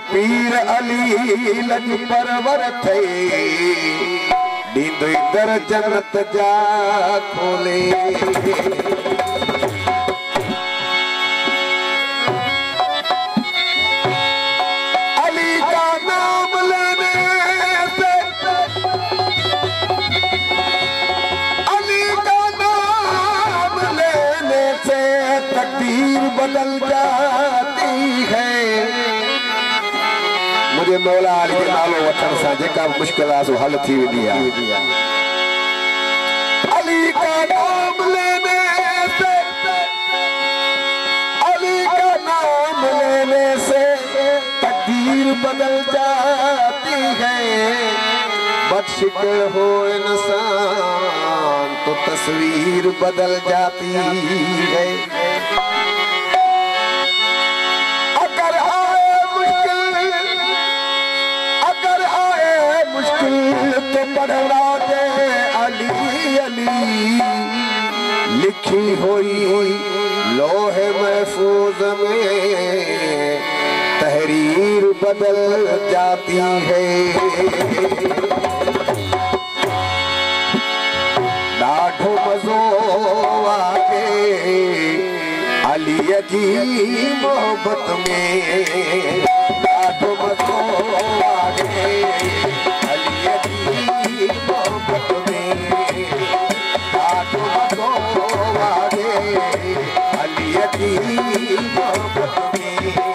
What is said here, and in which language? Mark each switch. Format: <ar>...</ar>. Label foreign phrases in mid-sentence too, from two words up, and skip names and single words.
<sd>पीर अली लज परवर थई ॾींदो दर जन्नत जा खोले</sd> <ur>علی کا نام لینے سے علی کا نام لینے سے تقدیر بدل جاتی ہے.</ur> <sd>मुझे मौला अली के नालो वठण सां जेका मुश्किल आहे सो हल थी वेंदी आहे।</sd> <ur>علی کا نام لینے سے علی کا نام لینے سے تقدیر بدل جاتی ہے. بدشکل ہو انسان تو تصویر بدل جاتی ہے. تو پڑھوا دے علی علی لکھی ہوئی لوحے محفوظ میں تحریر بدل جاتی ہے.</ur> <sd>ॾाढो मज़ो आके अली जी मोहब्बत में ॾाढो मज़ो आके मोहब्बत में ॾाढो मज़ो आहे अलीअ जी मोहब्बत में।</sd>